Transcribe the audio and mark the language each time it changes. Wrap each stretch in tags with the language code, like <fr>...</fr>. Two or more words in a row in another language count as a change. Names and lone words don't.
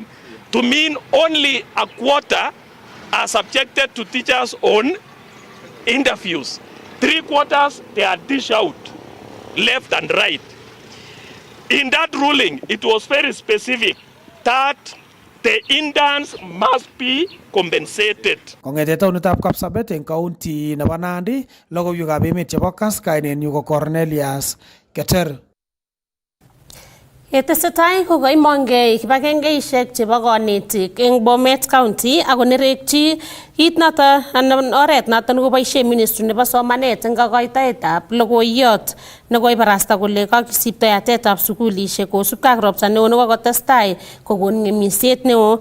<en>To mean only a quarter are subjected to teachers on interviews. 3/4 they are dished out left and right. In that ruling, it was very specific that the interns must be compensated.</en> <kln>Kongete taunetab Kapsabet en county nebo Nandi, logoiywekab emet chebo Kass, kainenyu ko Cornelius Keter. Yetesetai kokaimongei kibagengeisiek chebo konetik eng Bomet County ako nerekchi kit noto anan oret noto nekoboisie ministry nebo somanet eng kakoitoetab logoiyot nekoibarasta kole kakisipto yatetab sukulisiek kosubkei ak ropta neo nekokotestai kokon ng'emisiet neo.</kln>